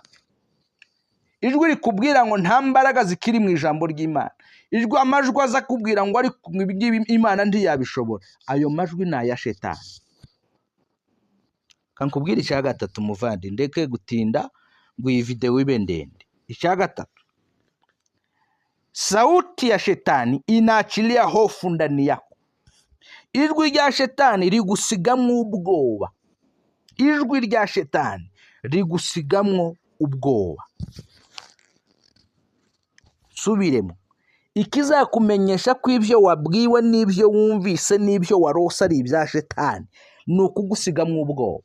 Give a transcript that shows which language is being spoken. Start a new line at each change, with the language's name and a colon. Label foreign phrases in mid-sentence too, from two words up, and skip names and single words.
Kinyarwanda: Ijwi rikubwira ngo nta mbaraga zikiri mu ijambo ry'Imana, ijwi amajwi aza kubwira ngo ariko Imana ntiyabishobora, ayo majwi ni aya shetani. Kankubwira icya gatatu muvandi, ndeke gutinda ngo iyi video ibe ndende. Icya gatatu,
Swahili: sauti ya shetani inaachilia hofu ndani yako.
Kinyarwanda: Ijwi rya shetani rigusigamwo ubwoba, ijwi rya shetani rigusigamwo ubwoba. Subiremo, ikizakumenyesha ko ibyo wabwiwe n'ibyo wumvise n'ibyo warose ari ibya Shetani ni ukugusigamo ubwoba.